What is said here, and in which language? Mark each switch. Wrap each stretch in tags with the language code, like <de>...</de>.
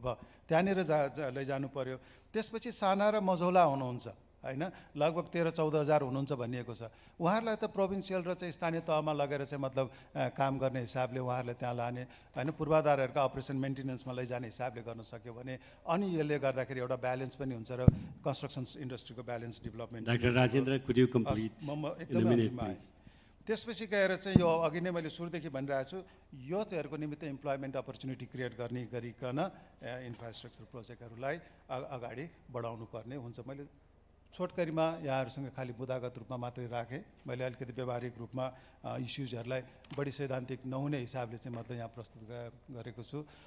<ne>अब त्यहाँनिर लैजानु पर्यो। त्यसपछि साना र मझौला हुनुहुन्छ होइन, लगभग 13-14 हजार हुनुहुन्छ भनिएको छ। उहाँहरूलाई त प्रोभिन्सियल र चाहिँ स्थानीय तहमा लगेर चाहिँ मतलब काम गर्ने हिसाबले उहाँहरूलाई त्यहाँ लाने होइन, पूर्वाधारहरूका अपरेसन मेन्टेनेन्समा लैजाने हिसाबले गर्न सक्यो भने अनि यसले गर्दाखेरि एउटा ब्यालेन्स पनि हुन्छ र construction इन्डस्ट्रीको balance development.</ne> <en>Doctor Rajendra, could you complete in a minute, please?</en> <ne>त्यसपछि गएर चाहिँ यो अघि नै मैले सुरुदेखि भनिरहेको छु, युथहरूको निमित्त इम्प्लोइमेन्ट अपर्च्युनिटी क्रिएट गर्ने गरिकन इन्फ्रास्ट्रक्चर प्रोजेक्टहरूलाई अगाडि बढाउनु पर्ने हुन्छ। मैले छोटकरीमा यहाँहरूसँग खालि बुदागत रूपमा मात्रै राखेँ। मैले अलिकति व्यावहारिक रूपमा इस्युजहरूलाई बढी सैद्धान्तिक नहुने हिसाबले चाहिँ मतलब यहाँ प्रस्तुत गरेको छु।</ne>